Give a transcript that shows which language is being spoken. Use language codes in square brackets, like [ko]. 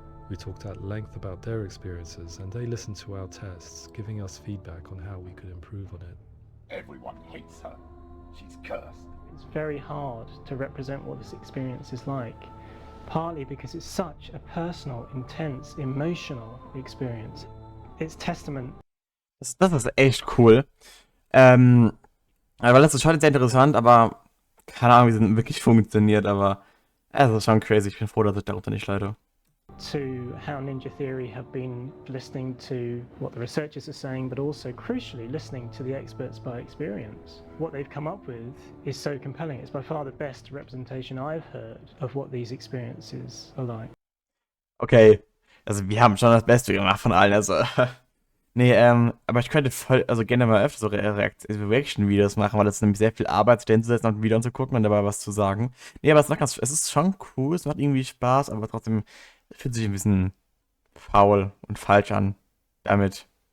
[en] We talked at length about their experiences, and they listened to our tests, giving us feedback on how we could improve on it. Everyone hates her. She's cursed. It's very hard to represent what this experience is like, partly because it's such a personal, intense, emotional experience. It's testament. [de] Das ist echt cool. Weil das ist schon sehr interessant, aber keine Ahnung, wie es wirklich funktioniert, aber es ist schon crazy. Ich bin froh, dass ich darunter nicht leide. [en] To how Ninja Theory have been listening to what the researchers are saying, but also crucially listening to the experts by experience. What they've come up with is so compelling. It's by far the best representation I've heard of what these experiences are like. [de] Okay, also wir haben schon das Beste gemacht von allen, also nee, aber ich könnte voll, also gerne mal öfter so Reaction-Videos machen, weil das ist nämlich sehr viel Arbeit, sich hinzusetzen und ein Video anzugucken und dabei was zu sagen. Nee, aber es ist schon cool, es macht irgendwie Spaß, aber trotzdem fühlt sich ein bisschen faul und falsch an, damit